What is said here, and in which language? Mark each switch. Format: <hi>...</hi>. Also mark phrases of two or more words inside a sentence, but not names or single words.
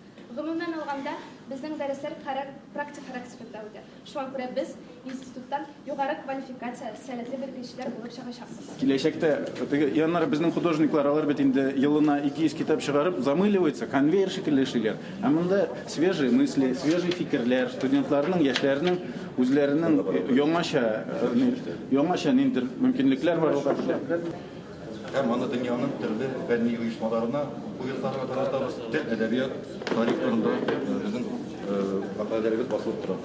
<tt>Гомумән алганда, безнең дәресләр практик характерлы үтә. Шуңа күрә біз институттан югары квалификация, сәләтле белгечләр булып чыгачакбыз. Киләчәктә яннары безнең художниклар алар бит инде елына 200 китап чыгарып, замыливается, конвейер шикелле эшлиләр. Ә монда</tt> <ru>свежие мысли, свежие</ru> <tt>фикерләр, студентларның, яшьләрнең үзләренең яңаша ниндидер мөмкинлекләр бар алга. Һәм аны дөньяның төрле фәнни оешмаларына уелтарга таратабыз. Тел, әдәбият, тарих турында безнең мәкаләләребез басылып тора.</tt>